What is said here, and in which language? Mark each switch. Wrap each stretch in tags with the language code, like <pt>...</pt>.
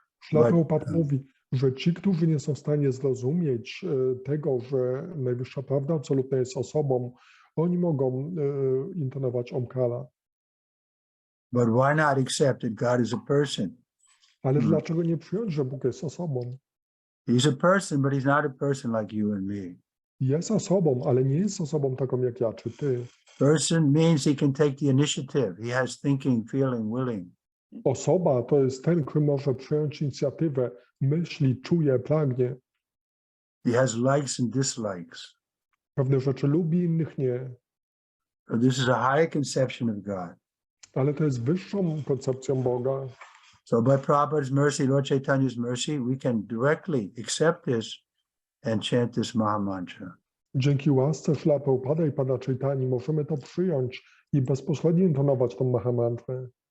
<pl>Prabhupada mówi, że ci, którzy nie są w stanie zrozumieć tego, że najwyższa prawda absolutna jest osobą, oni mogą intonować Omkara.</pl> <en>But why not accept that God is a person?</en> <pl>Ale dlaczego nie przyjąć, że Bóg jest osobą?</pl> <en>He's a person, but he's not a person like you and me.</en> <pl>Jest osobą, ale nie jest osobą taką jak ja czy ty.</pl> <en>Person means he can take the initiative. He has thinking, feeling, willing.</en> <pl>Osoba to jest ten, który może przyjąć inicjatywę, myśli, czuje, pragnie.</pl> <en>He has likes and dislikes.</en> <pl>Pewne rzeczy lubi, innych nie.</pl> <en>So this is a higher conception of God.</en> <pl>Ale to jest wyższą koncepcją Boga.</pl> <en>So by Prabhupada's mercy, Lord Chaitanya's mercy, we can directly accept this and chant this Mahamantra.</en> <pl>Dzięki łasce Śrila Prabhupada i Pana Chaitani możemy to przyjąć i bezpośrednio intonować tą Mahamantrę.</pl>